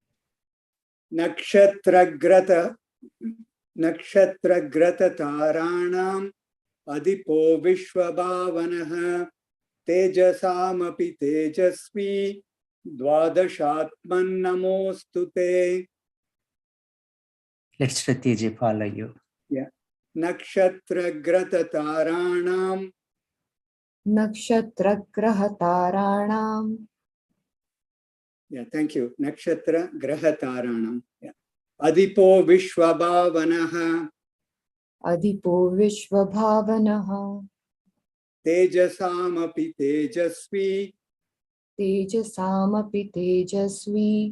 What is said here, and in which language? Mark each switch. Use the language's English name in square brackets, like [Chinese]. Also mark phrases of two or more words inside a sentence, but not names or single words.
[Sanskrit] नक्षत्रग्रह ताराणाम् अधिपो विश्वभावनः तेजसामपि तेजस्वी द्वादशात्मन् नमोऽस्तुते. [English] Let Shruti Ji follow you. Yeah. [Sanskrit] नक्षत्रग्रह ताराणाम्. नक्षत्र ताराणाम्. [English] Yeah, thank you. [Sanskrit] नक्षत्र ग्रहताराणाम्. [English] Yeah. [Sanskrit] अधिपो विश्वभावनः. अधिपो विश्वभावनः. तेजसामपि तेजस्वी. तेजसामपि तेजस्वी.